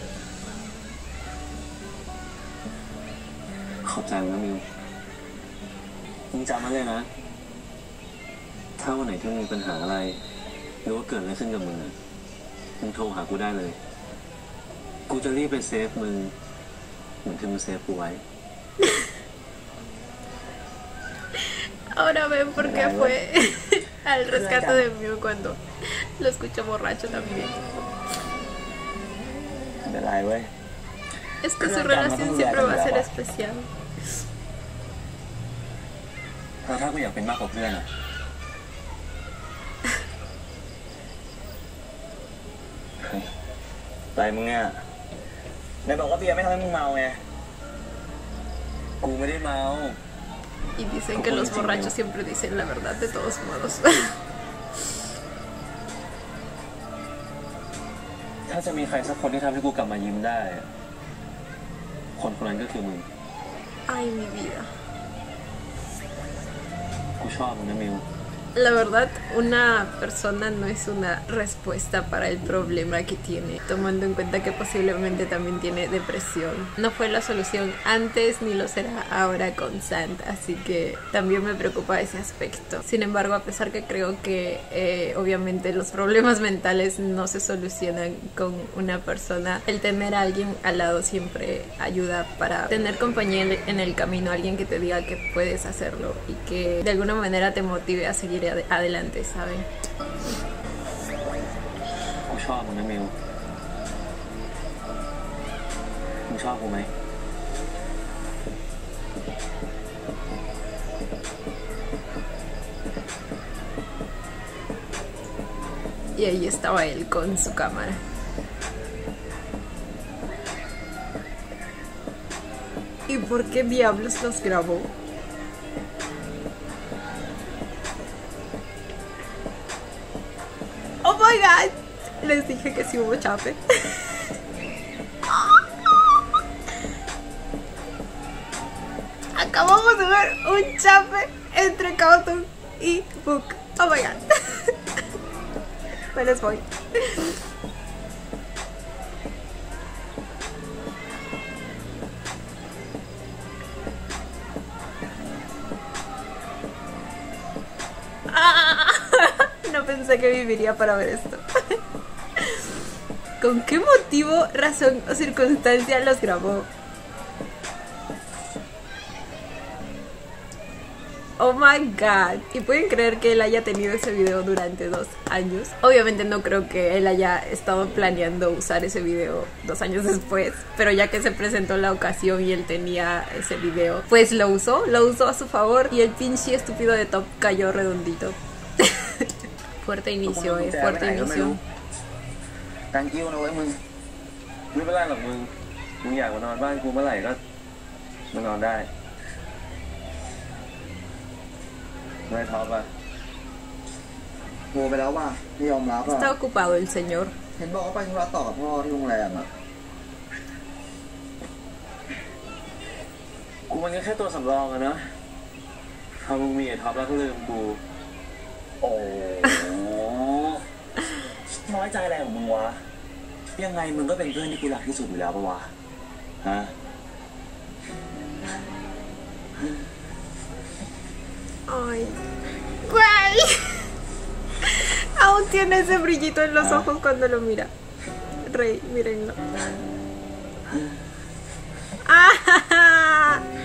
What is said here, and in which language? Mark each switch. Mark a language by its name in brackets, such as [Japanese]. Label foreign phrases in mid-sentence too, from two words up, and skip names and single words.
[Thai] ขอบใจมึงนะมิวมึงจำมันเลยนะถ้าวันไหนที่มึงมีปัญหาอะไรหรือว่าเกิดอะไรขึ้นกับมึงมึงโทรหากูได้เลยกูจะรีบไปเซฟมึงเหมือนที่มึงเซฟกูไว้ [Spanish] Ahora ven por qué fue al rescate de Mew cuando lo escucho borracho también. [Thai] ไม่เป็นไรเว้ย [Spanish] Es que su relación siempre va a ser especial. [Thai] ถ้ากูอยากเป็นมากกว่าเพื่อนอะไรมึงเนี่ยไหนบอกว่าเบียร์ไม่ทำให้มึงเมาไงกูไม่ได้เมา [Spanish] Y dicen que los borrachos siempre dicen la verdad de todos modos. [Thai] ถ้าจะมีใครสักคนที่ทำให้กูกลับมายิ้มได้คนคนนั้นก็คือมึง [Spanish] Ay, mi vida. [Thai] กูชอบมึงนะมิว [Spanish] La verdad, una persona no es una respuesta para el problema que tiene, tomando en cuenta que posiblemente también tiene depresión. No fue la solución antes ni lo será ahora con Sant, así que también me preocupa ese aspecto. Sin embargo, a pesar que creo que obviamente los problemas mentales no se solucionan con una persona, el tener a alguien al lado siempre ayuda para tener compañía en el camino, alguien que te diga que puedes hacerlo y que de alguna manera te motive a seguir adelante, ¿saben? [Thai] กูชอบมึงนะมิวมึงชอบกูไหม [Spanish] Y ahí estaba él con su cámara. ¿Y por qué diablos los grabó? [English] Oh my god, [Spanish] les dije que sí hubo chape. Acabamos de ver un chape entre Cautum y Book. [English] Oh my god. [Spanish] Me les voy. No pensé que viviría para ver esto. ¿Con qué motivo, razón o circunstancia los grabó? [English] Oh my god. [Spanish] ¿Y pueden creer que él haya tenido ese video durante 2 años? Obviamente no creo que él haya estado planeando usar ese video 2 años después, pero ya que se presentó la ocasión y él tenía ese video, pues lo usó a su favor y el pinche estúpido de Top cayó redondito. Fuerte inicio, fuerte inicio. [English] Thank you [Thai] นะเว้ยมึงไม่เป็นไรหรอกมึงอยากมานอนบ้านกูเมื่อไหร่ก็มานอนได้ไม่ท้อป่ะโทรไปแล้วป่ะไม่ยอมรับอ่ะ [Spanish] Está ocupado el señor. [Thai] เห็นบอกว่าไปธุระต่อกับพ่อที่โรงแรมอ่ะกูมันก็แค่ตัวสำรองอะนะพอมึงมีไอ้ท็อปแล้วก็ลืมกูโอ้น้อยใจอะไรของมึงวะยังไงมึงก็เป็นเพื่อนที่กูรักที่สุดอยู่แล้วปะวะฮะ [Spanish] Ay, güey. Aún tiene ese brillito en los ojos cuando lo mira. Rey, mírenlo. ¡Ah!